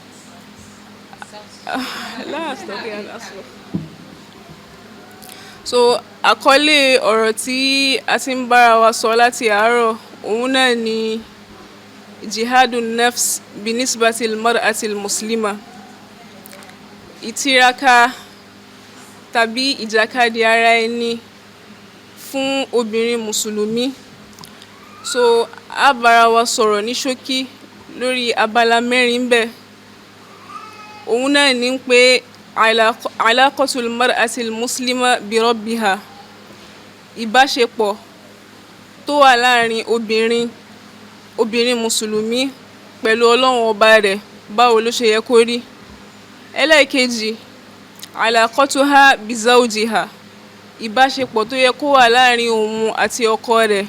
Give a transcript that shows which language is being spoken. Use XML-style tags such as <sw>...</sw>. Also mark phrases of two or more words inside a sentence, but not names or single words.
<yo>So àkọlé ọ̀rọ̀ tí a ti ń bára wa sọ láti àárọ̀ òun náà ni</yo> <ar>جهاد النفس بالنسبة للمرأة المسلمة,</ar> <yo>ìtiraka tàbí ìjàkadì ara ẹni fún obìnrin mùsùlùmí. So a bára wa sọ̀rọ̀ ní ṣókí lórí abala mẹ́rin bẹ́ẹ̀. Òun náà ní pé</yo> <ar>علاقة المرأة المسلمة بربها,</ar> <yo>ìbáṣepọ̀ tó wà láàrin obìnrin mùsùlùmí pẹ̀lú Ọlọ́run ọba rẹ̀ báwo ló ṣe yẹ kó rí. Ẹlẹ́ẹ̀kejì</yo> <ar>علاقتها بزوجها,</ar> <yo>ìbáṣepọ̀ tó yẹ kó wà láàrin òun àti ọkọ rẹ̀.</yo>